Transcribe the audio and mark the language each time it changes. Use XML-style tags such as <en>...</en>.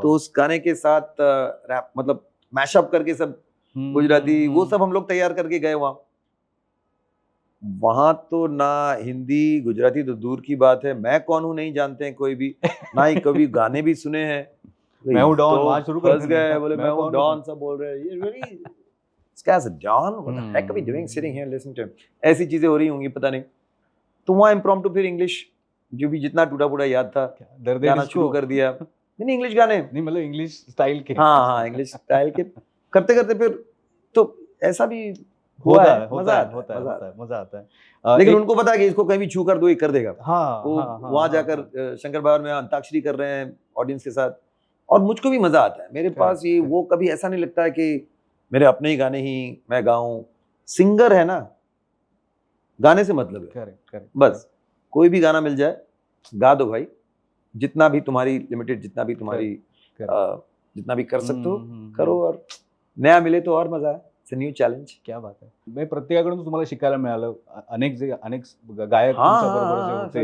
<hi>तो उस गाने के साथ रैप, मतलब मैशअप करके सब गुजराती, वो सब हम लोग तैयार करके गए वहां तो ना हिंदी गुजराती तो दूर की बात है, मैं कौन हूँ नहीं जानते हैं कोई भी, ना ही कभी गाने भी सुने हैं। मैं हूँ डॉन, वहां शुरू कर गए, बोले मैं हूँ डॉन, सब बोल रहे हैं, ये</hi> <en>really this guy's a Don, what the heck are we doing sitting here listening to him?</en> <hi>ऐसी चीजें हो रही होंगी पता नहीं। तो वहाँ इम्प्रॉम्प्टू फिर इंग्लिश जो भी जितना टूटा फूटा याद था गाना शुरू कर दिया। नहीं इंग्लिश गाने नहीं, मतलब इंग्लिश स्टाइल के। हाँ, इंग्लिश स्टाइल के करते करते फिर तो ऐसा भी होता है, मजा आता है। लेकिन उनको पता है कि इसको कहीं भी छू कर दो, ये कर देगा। वहां जाकर शंकर भवन में अंताक्षरी कर रहे हैं ऑडियंस के साथ, और मुझको भी मजा आता है। मेरे</hi> <en>Correct,</en> <hi>पास ये</hi> <en>correct.</en> <hi>वो कभी ऐसा नहीं लगता है कि मेरे अपने ही गाने ही मैं गाऊं। सिंगर है ना, गाने से मतलब है,</hi> <en>correct correct</en> <hi>बस कोई भी गाना मिल जाए गा दो भाई, जितना भी तुम्हारी लिमिटेड, जितना भी तुम्हारी जितना भी कर सकते हो करो, और नया मिले तो और मजा है।</hi> <en>It's a new challenge.</en> <mr>क्या बात आहे. म्हणजे प्रत्येकाकडून तुम्हाला शिकायला मिळालं. अनेक गायक तुमच्या बरोबर जे होते.</mr>